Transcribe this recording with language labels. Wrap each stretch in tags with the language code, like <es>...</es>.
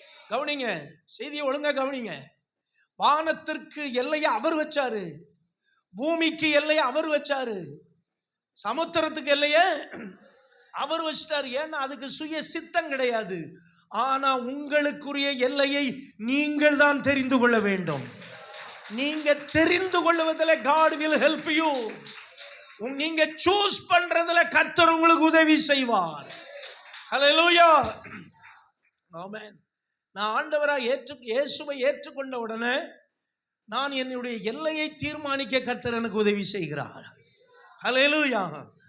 <ta>கவனிங்க, செய்தியை ஒழுங்கா கவனிங்க. வானத்திற்கு எல்லையை அவர் வச்சாரு, பூமிக்கு எல்லையை அவர் வச்சாரு, சமுத்திரத்துக்கு எல்லையை அவர் வச்சிட்டாரு. ஏன்னா அதுக்கு சுய சித்தம் கிடையாது. ஆனா உங்களுக்குரிய எல்லையை நீங்கள் தான் தெரிந்து கொள்ள வேண்டும். நீங்க தெரிந்து கொள்வதில்</ta> <en>God will help you.</en> <ta>நீங்க சூஸ் பண்றதுல கர்த்தர் உங்களுக்கு உதவி செய்வார். ஹல்லேலூயா. ஆமென். நான் ஆண்டவரா இயேசுவை ஏற்றுக்கொண்ட உடனே நான் என்னுடைய எல்லையை தீர்மானிக்க கர்த்தர் எனக்கு உதவி செய்கிறார். ஹல்லேலூயா.</ta>